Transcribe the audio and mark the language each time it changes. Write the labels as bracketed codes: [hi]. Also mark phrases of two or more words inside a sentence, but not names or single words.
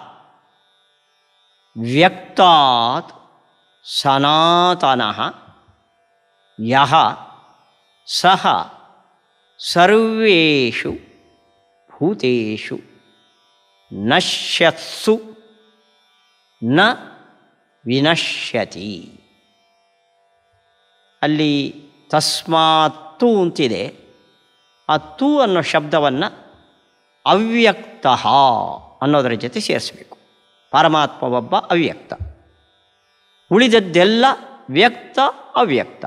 [sa] ವ್ಯಕ್ತಾತ್ ಸನಾತನಃ ಯಃ ಸಹ ಸರ್ವೇಷು ಭೂತೇಷು ನಶ್ಯತ್ಸು ನ ವಿನಶ್ಯತಿ. [kn] ಅಲ್ಲಿ ತಸ್ಮಾತ್ತು ಅಂತಿದೆ. ಆ ತು ಅನ್ನೋ ಶಬ್ದವನ್ನು ಅವ್ಯಕ್ತಃ ಅನ್ನೋದರ ಜೊತೆ ಸೇರಿಸಬೇಕು. ಪರಮಾತ್ಮ ಒಬ್ಬ ಅವ್ಯಕ್ತ, ಉಳಿದದ್ದೆಲ್ಲ ವ್ಯಕ್ತ ಅವ್ಯಕ್ತ.